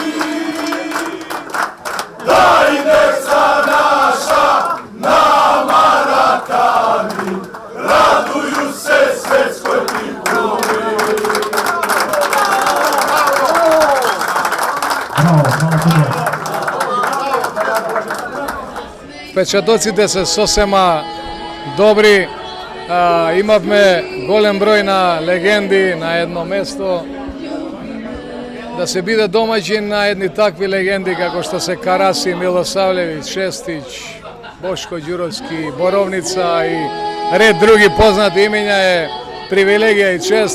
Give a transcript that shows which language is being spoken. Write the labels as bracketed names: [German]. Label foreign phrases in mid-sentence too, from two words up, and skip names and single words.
[Serbian] Da i deca naša nama rakani, raduju se svetskoj kulturi. Bravo, hvala puno. [Macedonian] Впечатоците се сосема добри. Имавме голем број на легенди на едно место. Да се биде домаќин на едни такви легенди како што се Караси, Милосавлевиќ, Шестич, Бошко Ѓуровски, Боровница и ред други познати имиња е привилегија и чест.